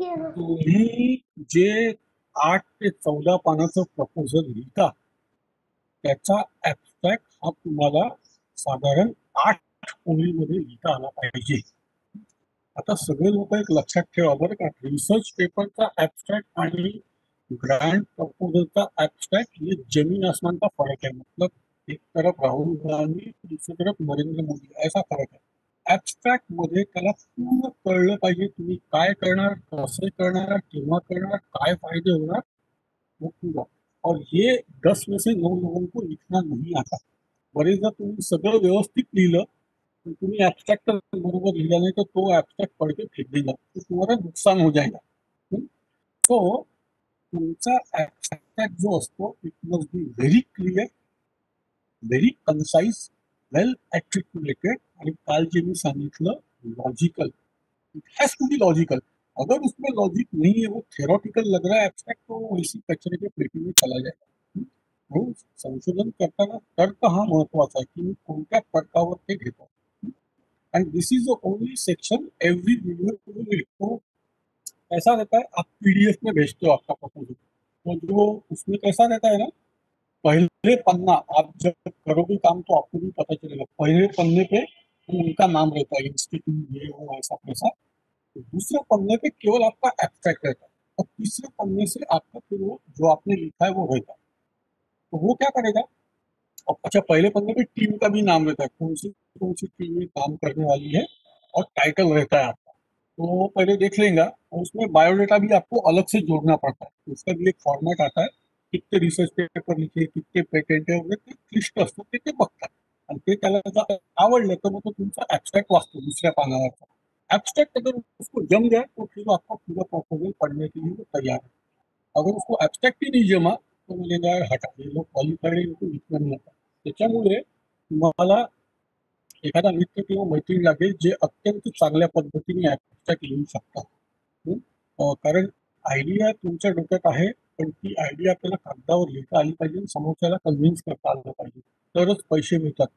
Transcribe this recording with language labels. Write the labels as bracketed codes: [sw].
[mr] तुम्ही जे 8 ते 14 पानाचं प्रपोजल लिहिता त्याचा ऍब्स्ट्रॅक्ट हा तुम्हाला साधारण 8 ओळीमध्ये लिहिता आला पाहिजे। आता सगळे लोक एक लक्षात ठेवा बरं का, रिसर्च पेपरचा ऍब्स्ट्रॅक्ट आणि ग्रांट प्रपोजलचा ऍब्स्ट्रॅक्ट [hi] ये जमीन आसमान का फर्क है। मतलब एक तरफ राहुल गांधी, दूसरी तरफ नरेंद्र मोदी, ऐसा फरक है। [mr] ऍब्स्ट्रॅक्ट मध्ये त्याला पूर्ण कळलं पाहिजे तुम्ही काय करणार, कसं करणार, केव्हा करणार, काय फायदे होणार, [hi] वो पूरा। और ये 10 में से 9 लोगों को लिखना नहीं आता। [mr] बरेचदा तुम्ही सगळं व्यवस्थित लिहिलं पण तुम्ही ऍब्स्ट्रॅक्ट बरोबर लिहिला नाही तर [hi] तो ऍब्स्ट्रॅक्ट पढ़ के फेंक देगा तो तुम्हारा नुकसान हो जाएगा. [mr] तो तुमचा ऍब्स्ट्रॅक्ट जो असतो [en] it must be very clear, very concise, well articulated [mr] आणि काल जे मी सांगितलं logical. [en] It has to be logical. [hi] अगर उसमें लॉजिक नहीं है, वो थेरोटिकल लग रहा है एब्स्ट्रैक्ट, तो वो इसी कचरे के पेटी में चला जाएगा. [mr] म्हणून संशोधन करताना तर्क हा महत्वाचा आहे की मी कोणत्या तर्कावर ते घेतो. [en] And this is the only section every reviewer will read. [hi] तो ऐसा रहता है, आप पीडीएफ में भेजते हो आपका प्रपोजल, तो जो उसमें कैसा रहता है ना, पहले पन्ना आप जब करोगे काम तो आपको भी पता चलेगा, पहले पन्ने पे उनका नाम रहता है, इंस्टीट्यूट ये वो ऐसा पैसा. तो दूसरे पन्ने पे केवल आपका एब्स्ट्रैक्ट रहता है और तीसरे पन्ने से आपका फिर वो जो आपने लिखा है वो रहता है. तो वो क्या करेगा, अच्छा पहले पन्ने पे टीम का भी नाम रहता है, कौन सी टीम में काम करने वाली है और टाइटल रहता है आपका. तो वो पहले देख लेगा और उसमें बायोडेटा भी आपको अलग से जोड़ना पड़ता है. तो उसका भी एक फॉर्मेट आता है, कितने रिसर्च पेपर लिखे, कितने पेटेंट [mr] आहे वगैरे ते लिस्ट असतं ते बघतात आणि ते त्याला जर आवडलं तर मग तो तुमचा ॲब्स्ट्रॅक्ट वाचतो दुसऱ्या पानावरचा. [hi] एब्स्ट्रैक्ट अगर उसको जम गया तो फिर आपका पूरा प्रपोजल पढ़ने के लिए वो तैयार है. अगर उसको एब्स्ट्रैक्ट ही नहीं जमा तो बोलेगा यार हटा, ये लोग क्वालिफाईड आहे, इनको लिखना नहीं आता. [mr] त्याच्यामुळे तुम्हाला एखादा मित्र किंवा मैत्रीण लागेल जे अत्यंत चांगल्या पद्धतीने ॲब्स्ट्रॅक्ट लिहू शकतात. कारण आयडिया तुमच्या डोक्यात आहे पण ती आयडिया आपल्याला कागदावर लिहिता आली पाहिजे आणि समोरच्याला कन्व्हिन्स करता आलं पाहिजे, तरच पैसे मिळतात.